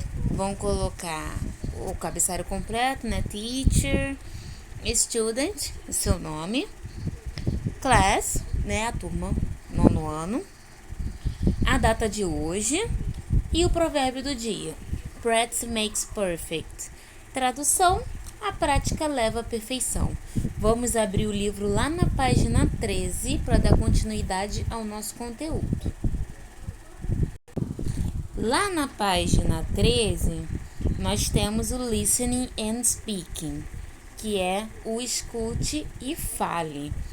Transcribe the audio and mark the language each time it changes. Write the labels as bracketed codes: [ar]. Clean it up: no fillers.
[pt] Vão colocar o cabeçalho completo, né? [en] Teacher, student, [pt] o seu nome, class, né? A turma, nono ano, a data de hoje e o provérbio do dia. [en] Practice makes perfect. [pt] Tradução: a prática leva à perfeição. Vamos abrir o livro lá na página 13 para dar continuidade ao nosso conteúdo. Lá na página 13, nós temos o [en] Listening and Speaking, [pt] que é o escute e fale.